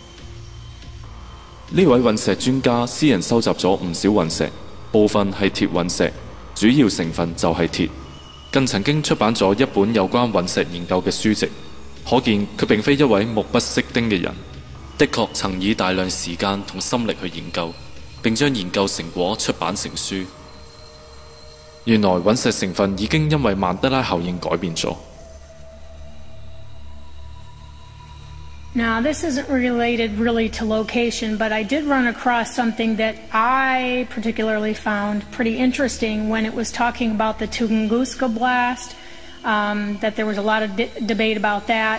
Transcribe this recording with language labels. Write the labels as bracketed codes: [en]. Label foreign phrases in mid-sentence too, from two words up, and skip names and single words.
[yue] 呢位隕石專家私人收集咗唔少隕石，部分係鐵隕石，主要成分就係鐵，更曾經出版咗一本有關隕石研究嘅書籍，可見佢並非一位目不識丁嘅人，的確曾以大量時間同心力去研究，並將研究成果出版成書。原來隕石成分已經因為曼德拉效應改變咗。 [en] Now, this isn't related really to location, but I did run across something that I particularly found pretty interesting when it was talking about the Tunguska blast, that there was a lot of debate about that.